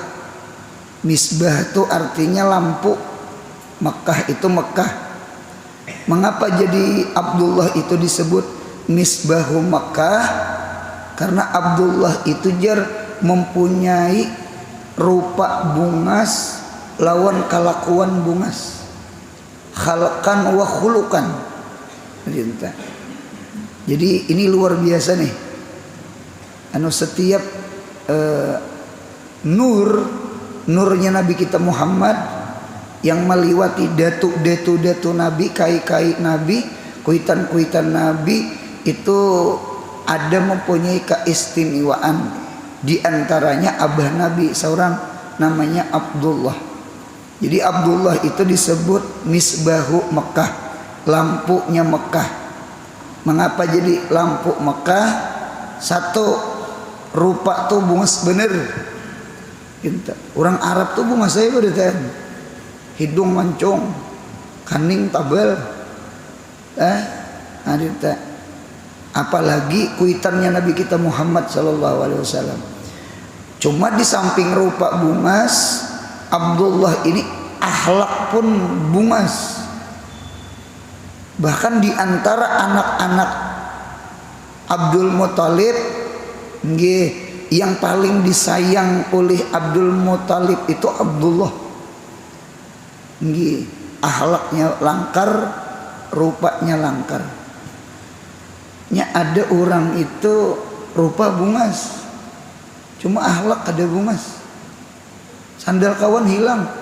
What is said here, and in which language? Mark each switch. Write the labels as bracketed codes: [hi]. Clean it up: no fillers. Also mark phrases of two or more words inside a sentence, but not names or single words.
[id] Misbah itu artinya lampu. Mekah itu Mekah. Mengapa jadi Abdullah itu disebut misbahu Mekah? [bjn] Karena Abdullah itu mempunyai rupa bungas lawan kelakuan bungas. [ar] Khalqan wa khuluqan. [bjn] Jadi ini luar biasa nih. Setiap nurnya Nabi kita Muhammad yang meliwati datu Nabi, kai Nabi, kuitan Nabi itu ada mempunyai keistimewaan. Di antaranya abah Nabi seorang namanya Abdullah. [id] Jadi Abdullah itu disebut misbahu Mekah, lampunya Mekah. Mengapa jadi lampu Mekah? Satu, [bjn] rupa tuh bungas bener. Orang Arab tuh bungas saya pada hidung mancung, kaning tabel. [id] Apalagi kuitannya Nabi kita Muhammad [ar] sallallahu alaihi wasallam. [bjn] Cuma di samping rupa bungas, Abdullah ini akhlak pun bungas. [id] Bahkan di antara anak-anak Abdul Muthalib, yang paling disayang oleh Abdul Muthalib itu Abdullah. [bjn] Akhlaknya langkar, rupanya langkar. Ada orang itu rupa bungas, cuma akhlak ada bungas. Sandal kawan hilang.